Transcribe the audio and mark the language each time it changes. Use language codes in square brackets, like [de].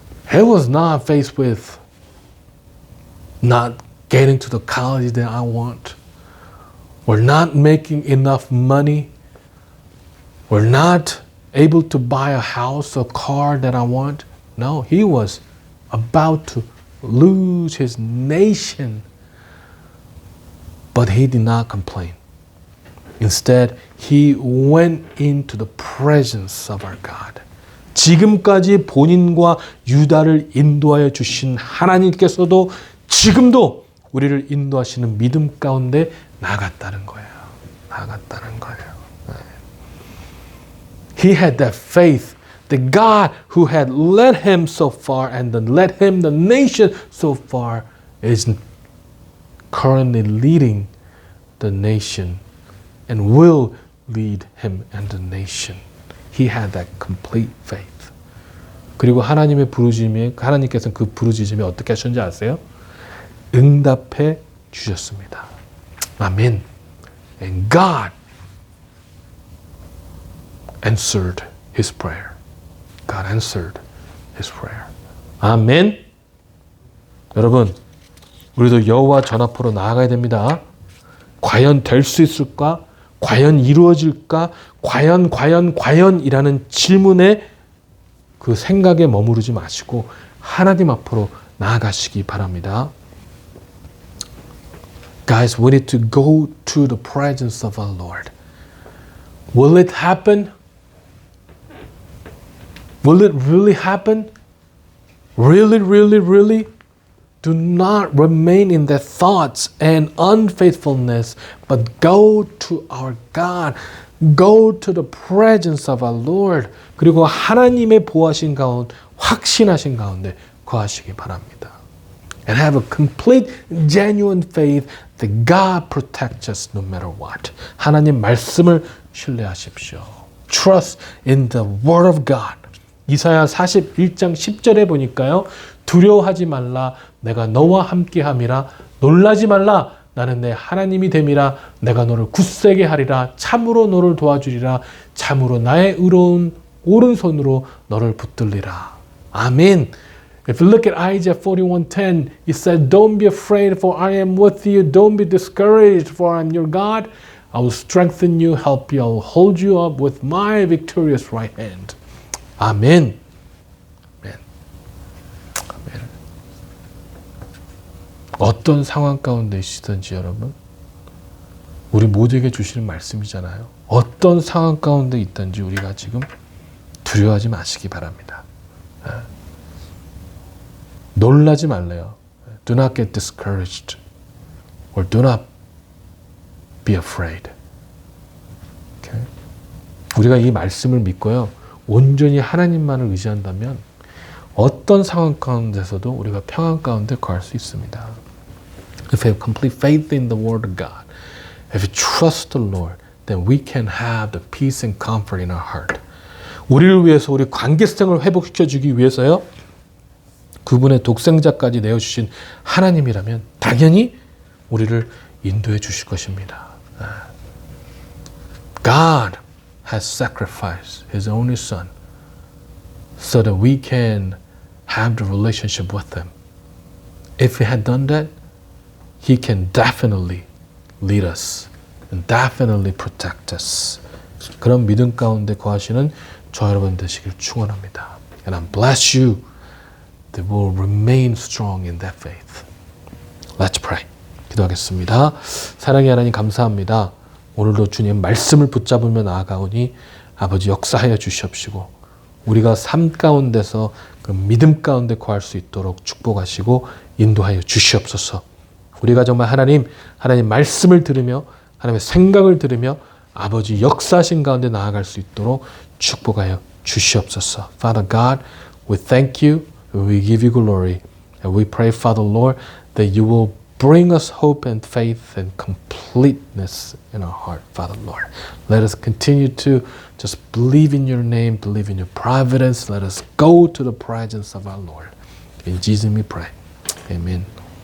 [en] He was not faced with not getting to the college that I want, or not making enough money, or not able to buy a house or car that I want. No, he was about to lose his nation. But he did not complain. Instead, he went into the presence of our God. [ko] 지금까지 본인과 유다를 인도하여 주신 하나님께서도 지금도 우리를 인도하시는 믿음 가운데 나갔다는 거예요. 나갔다는 거예요. [en] He had that faith. The God who had led him so far and then led him, the nation so far, is currently leading the nation and will lead him and the nation. He had that complete faith. [ko] 그리고 하나님의 부르심에 하나님께서는 그 부르짖음에 어떻게 하셨는지 아세요? 응답해 주셨습니다. 아멘. [en] And God answered his prayer. God answered his prayer. [ko] 아멘. 여러분, 우리도 여호와 전 앞으로 나아가야 됩니다. 과연 될 수 있을까? 과연 이루어질까? 과연이라는 질문에 그 생각에 머무르지 마시고 하나님 앞으로 나아가시기 바랍니다. [en] Guys, we need to go to the presence of our Lord. Will it happen? Will it really happen? Really? Do not remain in their thoughts and unfaithfulness, but go to our God. Go to the presence of our Lord. [ko] 그리고 하나님의 보호하신 가운데, 확신하신 가운데 거하시기 바랍니다. [en] And have a complete, genuine faith that God protects us no matter what. [ko] 하나님 말씀을 신뢰하십시오. [en] Trust in the Word of God. [ko] 이사야 41장 10절에 보니까요. 두려워하지 말라. 내가 너와 함께함이라. 놀라지 말라. 나는 내 하나님이 됨이라. 내가 너를 굳세게 하리라. 참으로 너를 도와주리라. 참으로 나의 의로운 오른손으로 너를 붙들리라. 아멘. [en] If you look at Isaiah 41:10, it said, "Don't be afraid, for I am with you. Don't be discouraged, for I am your God. I will strengthen you, help you. I will hold you up with my victorious right hand." [ko] 아멘. 아멘. 아멘. 어떤 상황 가운데 있으든지 여러분, 우리 모두에게 주시는 말씀이잖아요. 어떤 상황 가운데 있든지 우리가 지금 두려워하지 마시기 바랍니다. 놀라지 말래요. [en] Do not get discouraged or do not be afraid. Okay? [ko] 우리가 이 말씀을 믿고요. 온전히 하나님만을 의지한다면 어떤 상황 가운데서도 우리가 평안 가운데 거할 수 있습니다. [en] If you have complete faith in the Word of God, if you trust the Lord, then we can have the peace and comfort in our heart. [ko] 우리를 위해서 우리 관계성을 회복시켜 주기 위해서요. 그분의 독생자까지 내어주신 하나님이라면 당연히 우리를 인도해 주실 것입니다. [en] God has sacrificed His only Son so that we can have the relationship with Him. If He had done that, He can definitely lead us and definitely protect us. [ko] 그런 믿음 가운데 거하시는 저 여러분 되시길 축원합니다. [en] And I bless you that will remain strong in that faith. Let's pray. [ko] 기도하겠습니다. 사랑의 하나님 감사합니다. 오늘도 주님 말씀을 붙잡으며 나아가오니 아버지 역사하여 주시옵시고 우리가 삶 가운데서 그 믿음 가운데 거할 수 있도록 축복하시고 인도하여 주시옵소서. 우리가 정말 하나님 말씀을 들으며 하나님의 생각을 들으며 아버지 역사하신 가운데 나아갈 수 있도록 축복하여 주시옵소서. [en] Father God, we thank you, we give you glory, and we pray, Father Lord, that you will bring us hope and faith and completeness in our heart, Father Lord. Let us continue to just believe in your name, believe in your providence. Let us go to the presence of our Lord. In Jesus we pray. Amen.